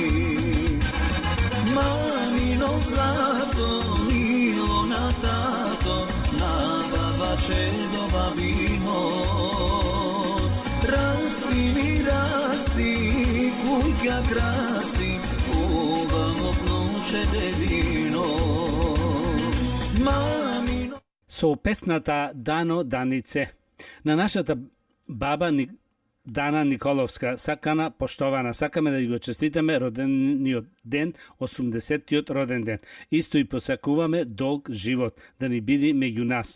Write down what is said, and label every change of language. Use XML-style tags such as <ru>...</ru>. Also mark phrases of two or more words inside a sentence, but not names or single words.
<mk>Mamino zlato, milo na tato, na baba do babino. Rasti mi rasti, kujka krasi, uvamo noće delino. Mamino... Со песната Дано Данице. На нашата баба Дана Николовска, сакана, поштована, сакаме да го честитаме родениот ден, 80-тиот роден ден. Исто и посакуваме долг живот, да ни биде меѓу нас.</mk>